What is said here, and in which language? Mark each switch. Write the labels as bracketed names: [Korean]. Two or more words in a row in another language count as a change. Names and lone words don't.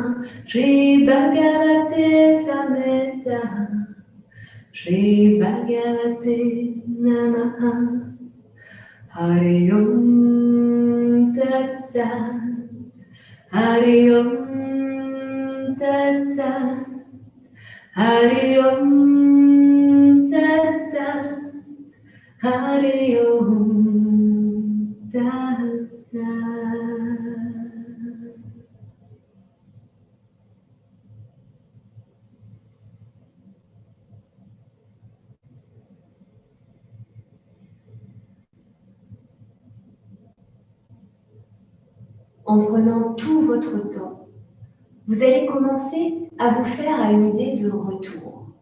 [Sanskrit] श्री भगवते संहिता श्री भगवते नमः हरि ॐ तत् सत् हरि ॐ तत् सत् हरि ॐ तत् सत् हरि ॐ तत् सत्. [French] En prenant tout votre temps, vous allez commencer à vous faire à une idée de retour.